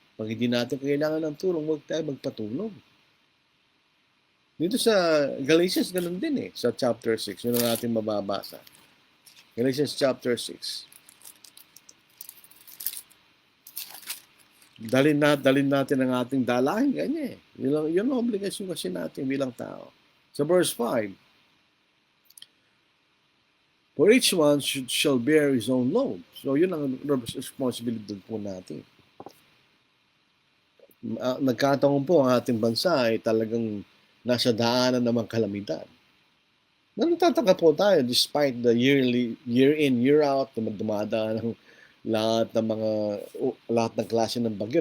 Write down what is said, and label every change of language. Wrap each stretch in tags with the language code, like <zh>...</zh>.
<tl>Pag hindi natin kailangan ng tulong, huwag tayo magpatulong. Dito sa Galatians, ganun din sa chapter 6. Yun ang ating mababasa. Galatians chapter 6. Dalin natin ang ating dalahin, ganyan Yun ang obligasyon kasi natin bilang tao. Sa verse 5,</tl> <en>for each one shall bear his own load.</en> <tl>So yun ang responsibility po natin. Nagkataon po ang ating bansa ay talagang nasa daanan ng mga kalamidad. Nagtataka po tayo</tl> <en>despite the year in, year out,</en> <tl>dumadaan ng lahat ng klase ng bagyo.</tl>